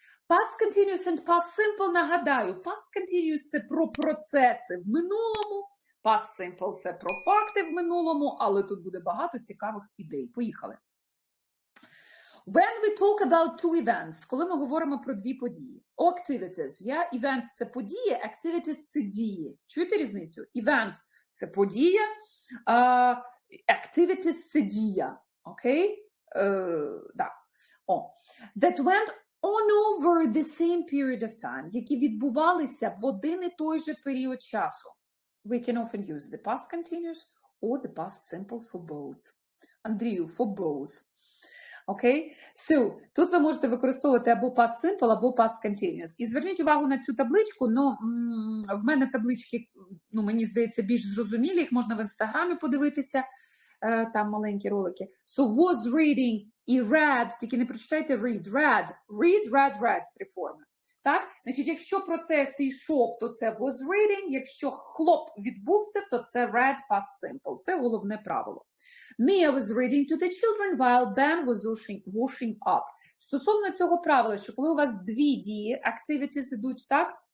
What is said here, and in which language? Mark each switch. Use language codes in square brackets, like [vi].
[en] Past continuous and past simple, нагадаю. [uk] Past continuous – це про процеси в минулому, past simple – це про факти в минулому, але тут буде багато цікавих ідей. Поїхали. [en] When we talk about two events, [uk] коли ми говоримо про дві події. [en] Activities, yeah? [uk] Events – це події, activities – це дії. Чуєте різницю? Event – це подія, activities – це дія. Окей? Да. [en] That went on over the same period of time, [uk] які відбувалися в один і той же період часу. [en] We can often use the past continuous or the past simple for both. Андрію, for both. [uk] Окей? So, тут ви можете використовувати або past simple, або past continuous. І зверніть увагу на цю табличку, в мене таблички, мені здається, більш зрозумілі, їх можна в інстаграмі подивитися, там маленькі ролики. So, was reading і read, тільки не прочитайте read, read, три форми. Так? Значить, якщо процес йшов, то це was reading, якщо хлоп відбувся, то це read past simple. Це головне правило. [en] Mia was reading to the children while Ben was washing up. [uk] Стосовно цього правила, що коли у вас дві дії, activities ідуть, так?